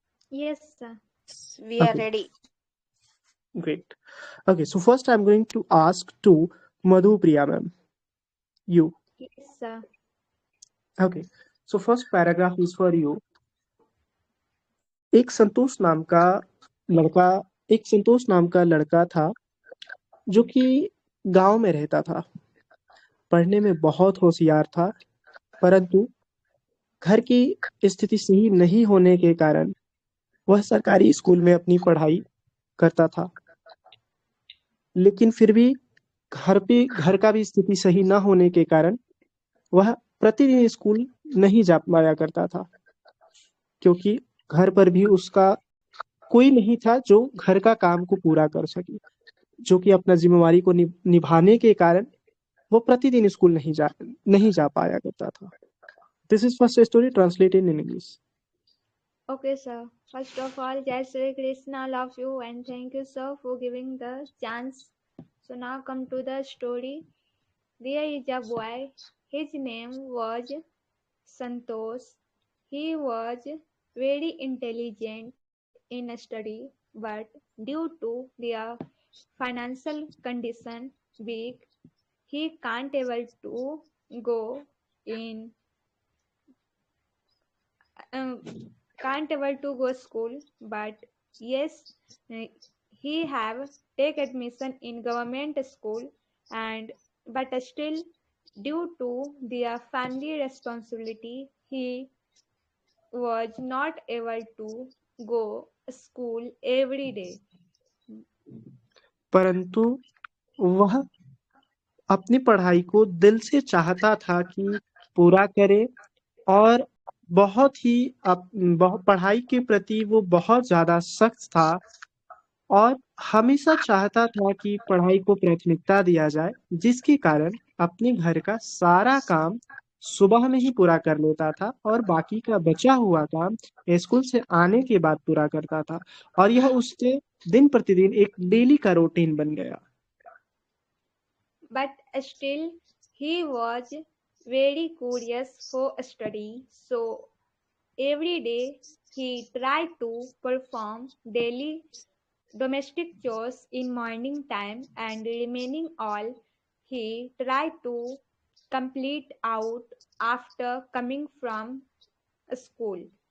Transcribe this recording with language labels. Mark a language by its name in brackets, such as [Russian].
[English] Yes, sir. We are Okay, ready. great. Okay, so first I'm going to ask to Madhu Priya ma'am, you. Yes, sir. Okay, so first paragraph is for you. [Hindi] एक संतोष नाम का लड़का एक संतोष नाम का लड़का था जो कि गांव में रहता था। पढ़ने में बहुत होशियार था, परंतु घर की स्थिति सही नहीं होने के कारण वह सरकारी स्कूल में अपनी पढ़ाई करता था। लेकिन फिर भी घर का भी स्थिति सही न होने के कारण वह प्रतिदिन स्कूल नहीं जा पाया करता था, क्योंकि घर पर भी उसका कोई नहीं था जो घर का काम को पूरा कर सके, जो कि अपना जिम्मेवारी को निभाने के कारण वो प्रतिदिन स्कूल नहीं जा पाया करता था। [English] This is first story translated in English. Okay, sir. First of all, Jai Shri Krishna, love you and thank you, sir, for giving the chance. So now come to the story. There is a boy. His name was Santosh. He was very intelligent in study, but due to their financial condition weak, he can't able to go in um, can't able to go school, but yes, uh, he have take admission in government school, and but still due to their family responsibility he was not able to go school every day. [Hindi] परंतु वह अपनी पढ़ाई को दिल से चाहता था कि पूरा करे, और बहुत ही बहुत पढ़ाई के प्रति वो बहुत ज्यादा सख्त था, और हमेशा चाहता था कि पढ़ाई को प्राथमिकता दिया जाए, जिसके कारण अपने घर का सारा काम सुबह में ही पूरा कर लेता था और बाकी का बचा हुआ काम स्कूल से आने के बाद पूरा करता था, और यह उसके दिन प्रतिदिन एक डेली का रूटीन बन गया। [English] But still he was very curious for study, so every day he tried to perform daily domestic chores in morning time, and remaining all he tried to complete out after coming from school.